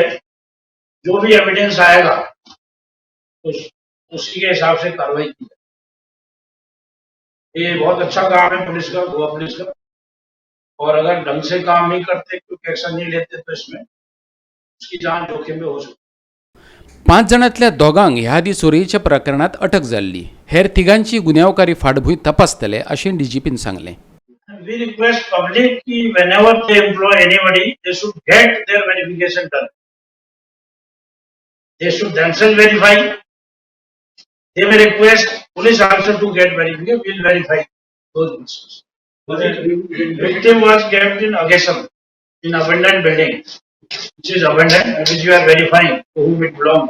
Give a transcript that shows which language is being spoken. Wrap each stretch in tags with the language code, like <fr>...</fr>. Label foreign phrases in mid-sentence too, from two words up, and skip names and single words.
<hi>जो भी एविडेंस आएगा उसी के हिसाब से कार्रवाई की जाए. ये बहुत अच्छा काम है पुलिस का, गोवा पुलिस का. और अगर ढंग से काम नहीं करते, क्योंकि एक्शन नहीं लेते, तो इसमें उसकी जान जोखिम में हो सकती.</hi> <kok>5 जणांतल्या दोगांक ह्या आदी चोरयेच्या प्रकरणात अटक जाल्ली. हेर तिगांची गुन्यांवकारी फाटभूंय तपासतले अशें डीजीपीन सांगलें.</kok> <en>We request public कि whenever they employ anybody, they should get their verification done. They should themselves verify. They may request police also to get verification. We'll verify those cases. The victim was kept in Agesam, in abandoned building, which is abandoned, and which we are verifying to whom it belongs.</en>